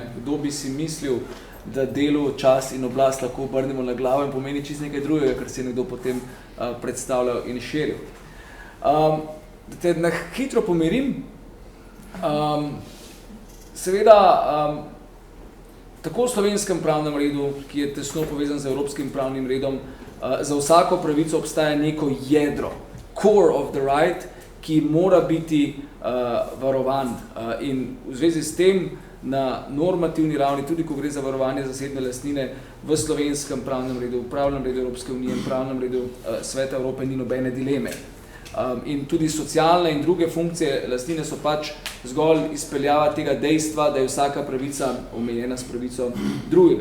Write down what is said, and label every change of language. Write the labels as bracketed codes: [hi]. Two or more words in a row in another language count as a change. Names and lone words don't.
[sl] Kdo bi si mislil, da delo, čas in oblast lahko obrnemo na glavo in pomeni čisto nekaj drugega, kar si je nekdo potem predstavljal in širil. Da te na hitro pomirim, seveda, tako v slovenskem pravnem redu, ki je tesno povezan z evropskim pravnim redom, za vsako pravico obstaja neko jedro, [en] core of the right, [sl] ki mora biti varovan. In v zvezi s tem, na normativni ravni, tudi ko gre za varovanje zasebne lastnine v slovenskem pravnem redu, v pravnem redu Evropske unije in pravnem redu Sveta Evrope ni nobene dileme. In tudi socialne in druge funkcije lastnine so pač zgolj izpeljava tega dejstva, da je vsaka pravica omejena s pravico drugega.